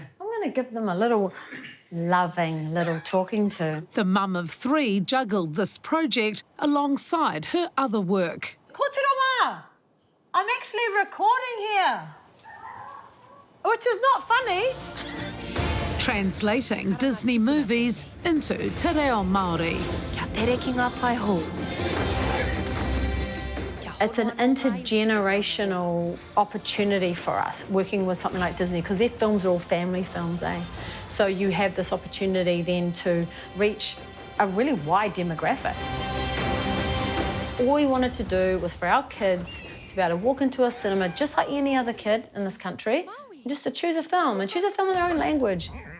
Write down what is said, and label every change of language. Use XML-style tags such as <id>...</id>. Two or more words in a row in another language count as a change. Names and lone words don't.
<en>I'm going to give them a little loving little talking to. The mum of 3 juggled this project alongside her other work. Kotiroma, I'm actually recording here, which is not funny. Translating Disney movies into</en> <mi>te reo Māori. Kia tere ki ngā pai hou.</mi> <en>It's an intergenerational opportunity for us working with something like Disney because their films are all family films, eh? So you have this opportunity then to reach a really wide demographic. All we wanted to do was for our kids to be able to walk into a cinema just like any other kid in this country, and just to choose a film, and choose a film in their own language.</en>